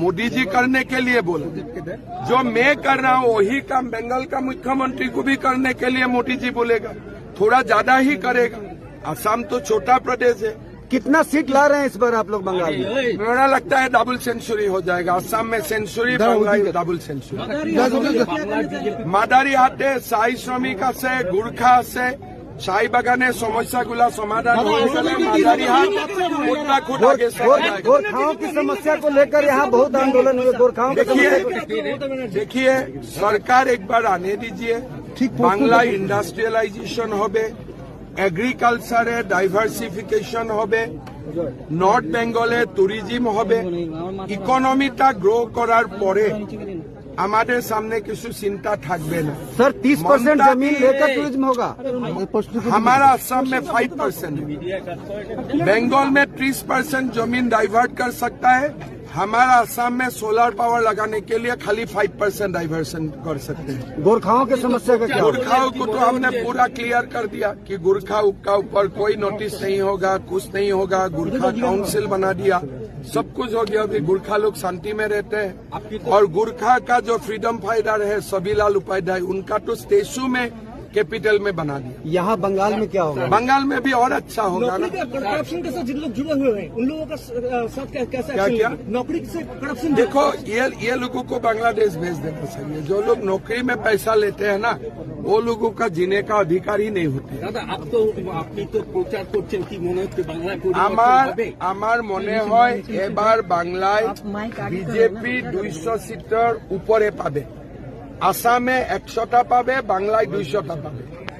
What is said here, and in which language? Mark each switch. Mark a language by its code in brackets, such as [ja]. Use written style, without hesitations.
[hi] मोदी जी करने के लिए बोला। जो मैं कर रहा हूँ वही काम बंगाल का मुख्यमंत्री को भी करने के लिए मोदी जी बोलेगा, थोड़ा ज्यादा ही करेगा। असम तो छोटा प्रदेश है। कितना सीट ला रहे हैं इस बार आप लोग बंगाल में? मेरा लगता है डबल सेंचुरी हो जाएगा। असम में सेंचुरी, बंगाल डबल सेंचुरी। [bn] মাদারি হাটে চাই শ্রমিক আছে, গুর্খা আছে। চাই বাগানের সমস্যাগুলা সমাধান হয়ে গেলে মাদারি হাট [hi] उत्तराखंड आगे गोरखाओं की समस्या को लेकर यहाँ बहुत आंदोलन हुए। गोरखाओं देखिए सरकार एक बार आने दीजिए। [bn] बांग्ला इंडस्ट्रियलाइजेशन হবে, এগ্রিকালচারে ডাইভার্সিফিকেশন হবে, নর্থ বেঙ্গলে ট্যুরিজম হবে। ইকোনমিটা গ্রো করার পরে আমাদের সামনে কিছু চিন্তা থাকবে না। [hi] सर 30% जमीन लेकर टूरिज्म होगा। हमारा असम में 5% है, बंगाल में 30% जमीन डाइवर्ट कर सकता है। हमारा असम में सोलर पावर लगाने के लिए खाली 5% डाइवर्सन कर सकते हैं। गोरखाओं की समस्या का क्या? गोरखाओं को तो हमने पूरा क्लियर कर दिया कि गोरखा का ऊपर कोई नोटिस नहीं होगा, कुछ नहीं होगा। गोरखा काउंसिल बना दिया, सब कुछ हो गया। अभी गोरखा लोग शांति में रहते हैं। और गोरखा का जो फ्रीडम फाइटर है सबीलाल उपाध्याय, उनका तो स्टेचू में कैपिटल में बना दिया। यहाँ बंगाल में क्या होगा? बंगाल में भी और अच्छा होगा ना। करप्शन के साथ जिन लोग जुड़े हुए हैं उन लोगों का साथ कैसे क्या? नौकरी से करप्शन? देखो ये लोगों को बांग्लादेश भेज देना चाहिए। जो लोग नौकरी में पैसा लेते हैं ना, वो लोगों का जीने का अधिकार ही नहीं होते। [bn] আপনি তো প্রচার করছেন, কি মনে হচ্ছে বাংলায় আমার মনে হয় এবার বাংলায় বিজেপি 200 সিটের উপরে পাবে। আসামে 100টা পাবে, বাংলায় 200টা পাবে।